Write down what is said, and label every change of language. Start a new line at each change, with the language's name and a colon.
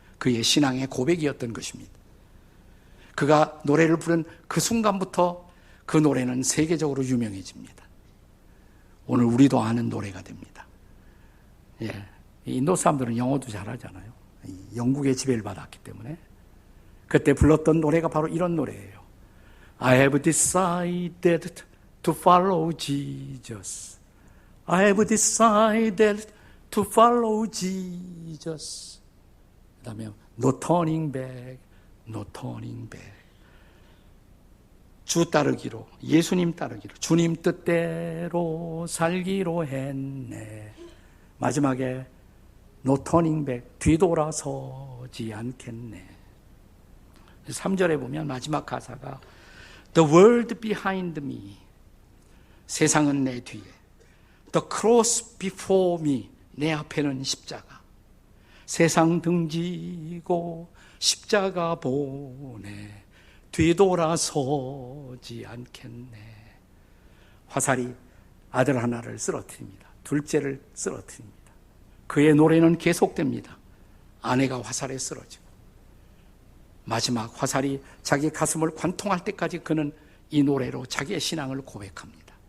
Korean: 그의 신앙의 고백이었던 것입니다. 그가 노래를 부른 그 순간부터 그 노래는 세계적으로 유명해집니다. 오늘 우리도 아는 노래가 됩니다. 예, 인도 사람들은 영어도 잘하잖아요. 영국의 지배를 받았기 때문에. 그때 불렀던 노래가 바로 이런 노래예요.
English: I have decided to follow Jesus. I have decided to follow Jesus.
Korean: 그 다음에
English: No turning back, no turning back.
Korean: 주 따르기로, 예수님 따르기로, 주님 뜻대로 살기로 했네.
English: 마지막에 No turning back,
Korean: 뒤돌아서지 않겠네. 3절에 보면 마지막 가사가
English: The world behind me,
Korean: 세상은 내 뒤에.
English: The cross before me,
Korean: 내 앞에는 십자가. 세상 등지고 십자가 보내 뒤돌아서지 않겠네. 화살이 아들 하나를 쓰러뜨립니다. 둘째를 쓰러뜨립니다. 그의 노래는 계속됩니다. 아내가 화살에 쓰러지고 마지막 화살이 자기 가슴을 관통할 때까지 그는 이 노래로 자기의 신앙을 고백합니다.